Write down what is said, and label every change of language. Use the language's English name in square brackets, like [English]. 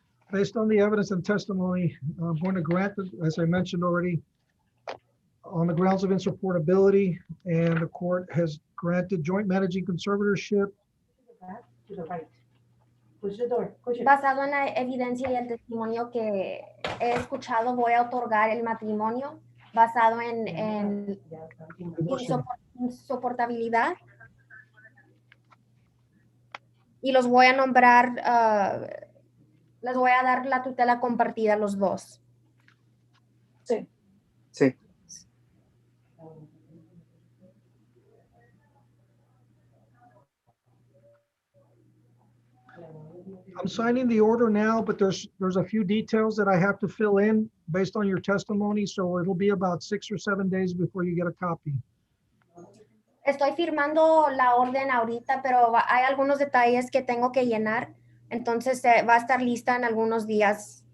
[English] Based on the evidence and testimony, I'm going to grant, as I mentioned already, on the grounds of insupportability, and the court has granted joint managing conservatorship. To the right. Push the door. Push it. [Spanish] Basado en la evidencia y el testimonio que he escuchado, voy a otorgar el matrimonio basado en insoportabilidad. Y los voy a nombrar, les voy a dar la tutela compartida a los dos. Sí. Sí. [English] I'm signing the order now, but there's a few details that I have to fill in based on your testimony, so it'll be about 6 or 7 days before you get a copy. [Spanish] Estoy firmando la orden ahorita, pero hay algunos detalles que tengo que llenar, entonces va a estar lista en algunos días.